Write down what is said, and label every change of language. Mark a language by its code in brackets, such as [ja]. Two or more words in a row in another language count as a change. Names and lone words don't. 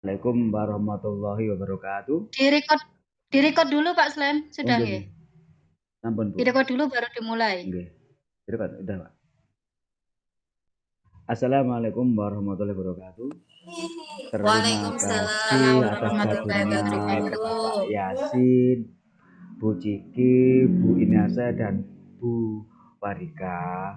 [ar] السلام عليكم ورحمة الله وبركاته. [id] Direkod dulu Pak Slem, Oh sudah nggih, nggih? [jv] nggih. Sampun, Bu. [id] Direkod dulu baru dimulai. Nggih. Direkod, udah, Pak. [ar] السلام عليكم ورحمة الله وبركاته. [id] Terima [ar] Waalaikumsalam [id] kasih atas [ar] Warahmatullahi [id] gabungnya [ar] wabarakatuh. [id] Bapak Yasin, Bu Ciki, Bu Inasa, dan Bu Warika.